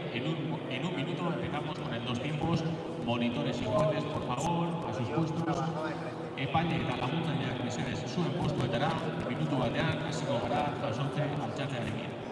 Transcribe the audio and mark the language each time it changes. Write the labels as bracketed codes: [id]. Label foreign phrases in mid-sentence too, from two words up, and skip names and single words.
[es] En un minuto empezamos con el 2 tiempos. Monitores iguales, por favor, a sus puestos. [eu] Epaile eta laguntzaileak mesedez zuen postuetara. Minutu batean hasiko gara jasotze altxatzearekin.